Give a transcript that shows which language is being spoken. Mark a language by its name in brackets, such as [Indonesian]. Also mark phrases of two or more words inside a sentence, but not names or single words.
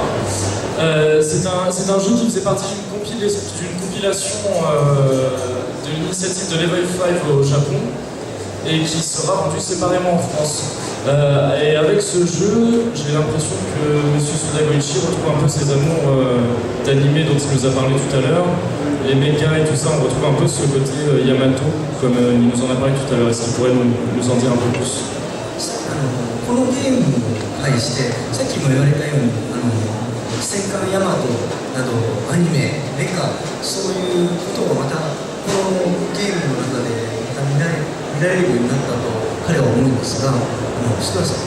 [French] C'est un jeu qui faisait partie d'une compilation de l'initiative de Level 5 au Japon et qui sera vendu séparément en France. Et avec ce jeu, j'ai l'impression que Monsieur Suda Goichi retrouve un peu ses amours d'animé dont il nous a parlé tout à l'heure. Les mécas et tout ça, on retrouve un peu ce côté Yamato, comme il nous en a parlé tout à l'heure. Est-ce qu'il pourrait nous en dire un peu plus? [Japanese] このゲームに対して、さっきも言われたように、戦艦ヤマトなどアニメ、メカ、そういうことをまたこのゲームの中でまた見られるようになったと彼は思うんですが、須田さん